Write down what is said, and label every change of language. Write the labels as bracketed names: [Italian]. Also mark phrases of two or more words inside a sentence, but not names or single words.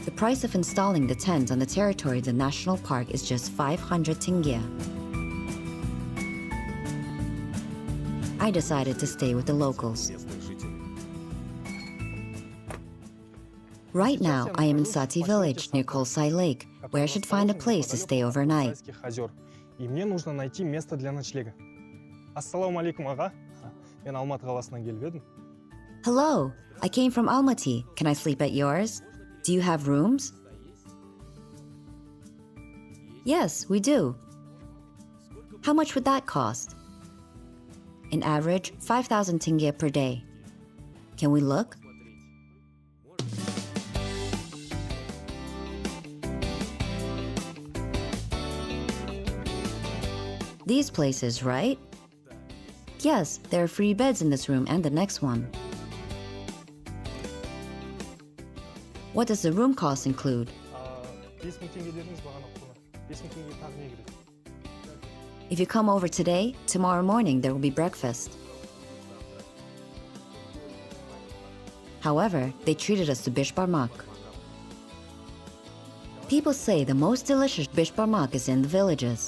[English] The price of installing the tent on the territory of the national park is just 500 tenge. I decided to stay with the locals. Right now, I am in Sati village near Kolsay Lake, where I should find a place to stay overnight. [Russian] И мне нужно найти место для ночлега. [Arabic] السلام عليكم, [Kazakh] ага. Мен Алматы қаласынан келіп едім. [English] Hello, I came from Almaty. Can I sleep at yours? Do you have rooms? Yes, we do. How much would that cost? In average, 5,000 tenge per day. Can we look? These places, right? Yes, there are free beds in this room and the next one. What does the room cost include? [Kazakh] 5.000 теңге дедіңіз бағана құны. 5.000 теңге тағы не кіреді? [English] If you come over today, tomorrow morning there will be breakfast. However, they treated us to bishbarmak. People say the most delicious bishbarmak is in the villages.